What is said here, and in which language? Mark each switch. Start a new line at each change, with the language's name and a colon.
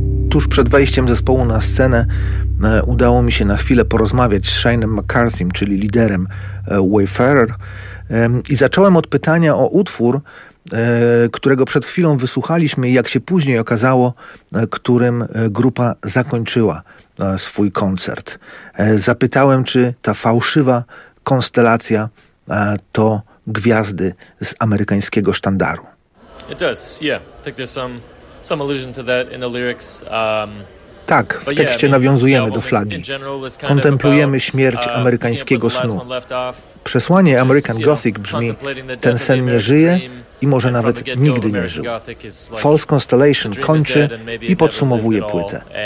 Polish: tuż przed wejściem zespołu na scenę udało mi się na chwilę porozmawiać z Shinem McCarthy'm, czyli liderem Wayfarer, i zacząłem od pytania o utwór, którego przed chwilą wysłuchaliśmy i, jak się później okazało, którym grupa zakończyła swój koncert. Zapytałem, czy ta fałszywa konstelacja to gwiazdy z amerykańskiego sztandaru.
English: It does, yeah. I think there's some allusion to that in the lyrics.
Polish: Tak, w tekście nawiązujemy do flagi. Kontemplujemy śmierć amerykańskiego snu. Przesłanie American Gothic brzmi: ten sen nie żyje i może nawet nigdy nie żył. False Constellation kończy i podsumowuje płytę.